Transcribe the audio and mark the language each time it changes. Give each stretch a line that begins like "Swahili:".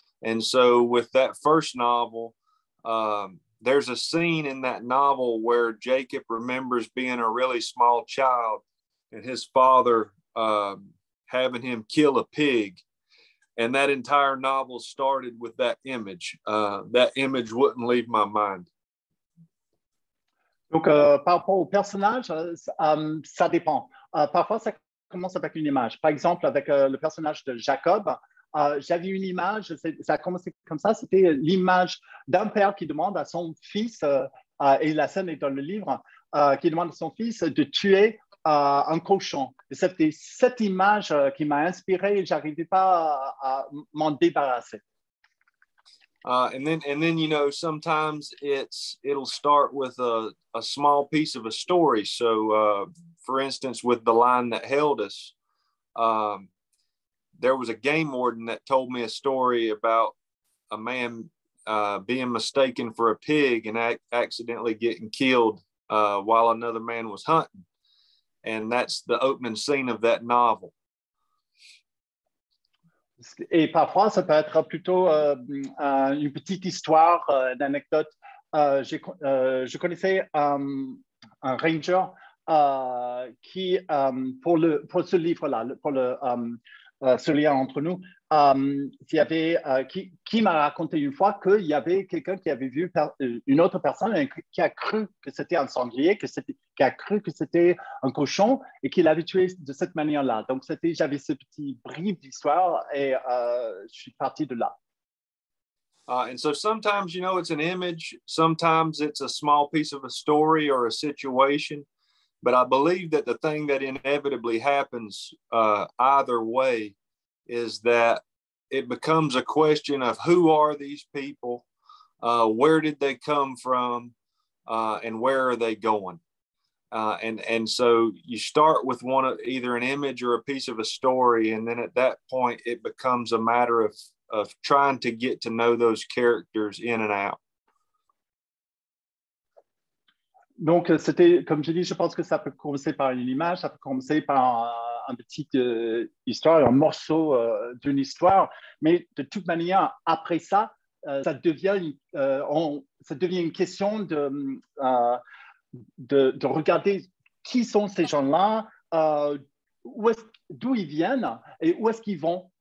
English: And so with that first novel, there's a scene in that novel where Jacob remembers being a really small child and his father having him kill a pig. And that entire novel started with that image. That image wouldn't leave my mind.
French: Donc, par rapport au personnage, ça dépend. Parfois, ça commence avec une image. Par exemple, avec le personnage de Jacob, j'avais une image, ça a commencé comme ça, c'était l'image d'un père qui demande à son fils, et la scène est dans le livre, qui demande à son fils de tuer un cochon. Et c'était cette image qui m'a inspiré et je n'arrivais pas à m'en débarrasser.
English: And then you know, sometimes it'll start with a small piece of a story. So for instance, with The Line That Held Us, there was a game warden that told me a story about a man being mistaken for a pig and accidentally getting killed while another man was hunting. And that's the opening scene of that novel.
French: Et parfois, ça peut être plutôt une petite histoire, une anecdote. Je connaissais un ranger qui, pour ce livre-là, pour ce lien entre nous, qui m'a raconté une fois qu'il y avait quelqu'un qui avait vu une autre personne et qui a cru que c'était un sanglier, qui a cru que c'était un cochon et qui l'avait tué de cette manière-là. Donc, j'avais ce petit brief d'histoire et je suis parti de là.
English: And so sometimes, you know, it's an image, sometimes it's a small piece of a story or a situation. But I believe that the thing that inevitably happens either way is that it becomes a question of who are these people, where did they come from, and where are they going? And so you start with either an image or a piece of a story, and then at that point it becomes a matter of trying to get to know those characters in and out.
French: Donc, c'était, comme je dis, je pense que ça peut commencer par une image, ça peut commencer par une petite histoire, un morceau d'une histoire, mais de toute manière, après ça, ça devient une question de regarder qui sont ces gens-là, d'où ils viennent et où est-ce qu'ils vont.